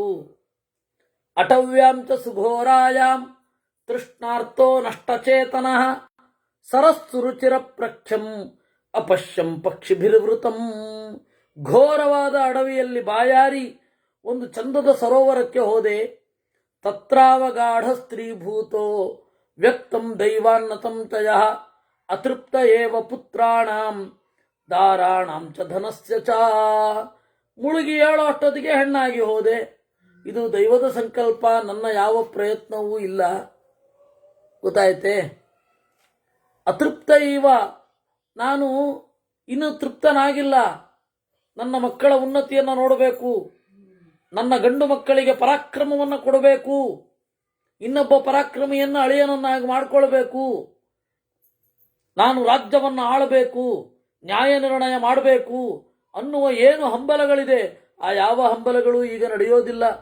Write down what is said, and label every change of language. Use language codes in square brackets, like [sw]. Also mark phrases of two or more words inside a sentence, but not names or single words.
[sa] ಅಟವ್ಯಾಂ ಚ ಸುಘೋರಾಯಾಂ ತೃಷ್ಣಾರ್ಥೋ ನಷ್ಟಚೇತನಃ ಸರಸ್ಸುರುಚಿರ ಪ್ರಖ್ಯಂ ಅಪಶ್ಯಂ ಪಕ್ಷಿಭಿರ್ವೃತಂ. [kn] ಘೋರವಾದ ಅಡವಿಯಲ್ಲಿ ಬಾಯಾರಿ ಒಂದು ಚಂದದ ಸರೋವರಕ್ಕೆ ಹೋದೆ. [sa] ತತ್ರಾವಗಾಢ ಸ್ತ್ರೀಭೂತೋ ವ್ಯಕ್ತಂ ದೈವಾನ್ನತಂ ತಯಃ ಅತೃಪ್ತ ಏವ ಪುತ್ರಾಣಾಂ ದಾರಾಣಾಂ ಚ ಧನಸ್ಯ ಚ. [kn] ಮುಳುಗಿ ಹೇಳೋ ಅಷ್ಟೊತ್ತಿಗೆ ಹೆಣ್ಣಾಗಿ ಹೋದೆ. ಇದು ದೈವದ ಸಂಕಲ್ಪ, ನನ್ನ ಯಾವ ಪ್ರಯತ್ನವೂ ಇಲ್ಲ. ಗೊತ್ತಾಯ್ತೆ? [sa] ಅತೃಪ್ತ ಇವ, [kn] ನಾನು ಇನ್ನೂ ತೃಪ್ತನಾಗಿಲ್ಲ. ನನ್ನ ಮಕ್ಕಳ ಉನ್ನತಿಯನ್ನು ನೋಡಬೇಕು, ನನ್ನ ಗಂಡು ಮಕ್ಕಳಿಗೆ ಪರಾಕ್ರಮವನ್ನು ಕೊಡಬೇಕು, ಇನ್ನೊಬ್ಬ ಪರಾಕ್ರಮಿಯನ್ನು ಅಳಿಯನನ್ನಾಗಿ ಮಾಡಿಕೊಳ್ಬೇಕು, ನಾನು ರಾಜ್ಯವನ್ನು ಆಳಬೇಕು, ನ್ಯಾಯ ನಿರ್ಣಯ ಮಾಡಬೇಕು ಅನ್ನುವ ಏನು ಹಂಬಲಗಳಿದೆ, ಆ ಯಾವ ಹಂಬಲಗಳು ಈಗ ನಡೆಯೋದಿಲ್ಲ.